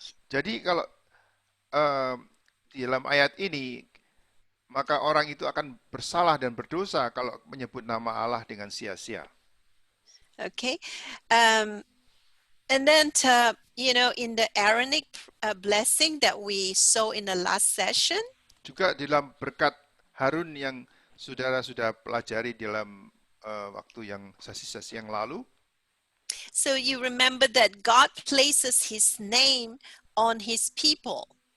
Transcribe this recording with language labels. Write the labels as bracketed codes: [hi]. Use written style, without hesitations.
[id] Jadi kalau di dalam ayat ini, maka orang itu akan bersalah dan berdosa kalau menyebut nama Allah dengan sia-sia. [en] Okay. And then, in the Aaronic blessing that we saw in the last session, [id] Juga dalam berkat Harun yang saudara sudah pelajari dalam waktu yang sesi-sesi yang lalu. [en] so you remember that God places his name on his people.